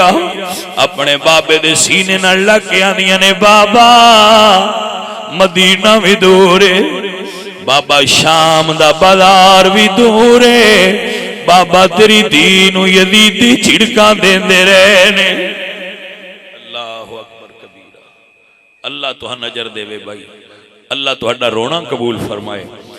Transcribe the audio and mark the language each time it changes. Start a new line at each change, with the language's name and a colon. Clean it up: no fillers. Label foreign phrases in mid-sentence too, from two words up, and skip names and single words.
Punjabi: اپنے بابے دے سینے نال لگ کے آندیاں نے، بابا مدینہ وی دور اے، بابا شام دا بازار وی دور اے، بابا تیری دھی نوں یزیدی جھڑکاں دیندے رہے نے.
Arabic: الله أكبر كبيرا.
Punjabi: اللہ تہاں نظر دیوے بھائی، اللہ تہاڈا رونا قبول فرمائے.